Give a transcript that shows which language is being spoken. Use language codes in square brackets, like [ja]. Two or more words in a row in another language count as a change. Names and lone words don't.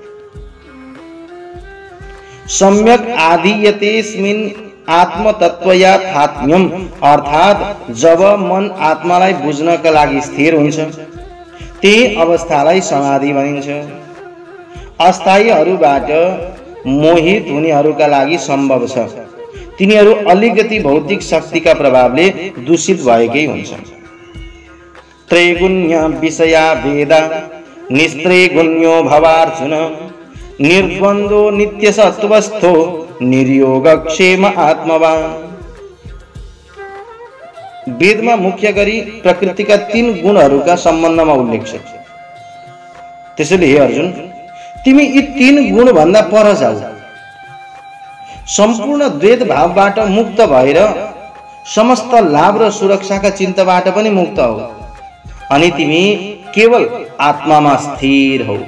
[sa] सम्यक आधीयतेस्मिन् आत्मतत्वयाथात्म्यम, [ne] अर्थात जब मन आत्मालाई बुझ्नका लागि स्थिर हुन्छ त्यही अवस्थालाई समाधि भनिन्छ। अस्थायीहरूबाट मोहित हुनेहरूका लागि सम्भव छ, तिनीहरू अलिकति भौतिक शक्तिका प्रभावले दूषित भएकै हुन्छन्। [sa] त्रैगुण्य विषया वेदा निस्त्रैगुण्यो भवार्जुन, निर्द्वन्द्वो नित्यसत्त्वस्थो निर्योगक्षेम आत्मवान्। [ne] वेदमा मुख्य गरी प्रकृतिका 3 गुणहरूका सम्बन्धमा उल्लेख छ। त्यसैले हे अर्जुन, तिमी यी 3 गुण भन्दा पर जाऊ, सम्पूर्ण द्वैत भावबाट मुक्त भएर समस्त लाभ र सुरक्षाका चिन्ताबाट पनि मुक्त हौ, अनि तिमी केवल आत्मामा स्थिर हौ।